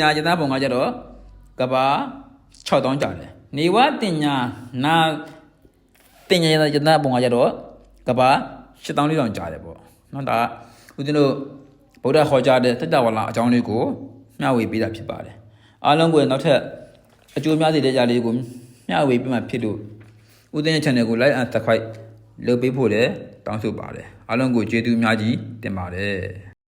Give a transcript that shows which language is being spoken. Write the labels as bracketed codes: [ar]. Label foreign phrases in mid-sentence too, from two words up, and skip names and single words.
[my] ညာယတနာပုံကကျတော့ကဘာ6000ကျတယ်နေဝတင်ညာနာတင်ညာယတနာပုံကကျတော့ကဘာ8400ကျတယ်ပေါ့နော်ဒါဦးဇင်းတို့ဗုဒ္ဓဟောကြားတဲ့တတဝါလာအကြောင်းလေးကိုမျှဝေပေးတာဖြစ်ပါတယ်အားလုံးကိုနောက်ထပ်အကျိုးများစေတဲ့ကြားလေးကိုမျှဝေပေးမှဖြစ်လို့ဦးဇင်းရဲ့ channel ကို [en] like and subscribe [my] လုပ်ပေးဖို့လည်းတောင်းဆိုပါတယ်အားလုံးကိုကျေးဇူးအများကြီးတင်ပါတယ်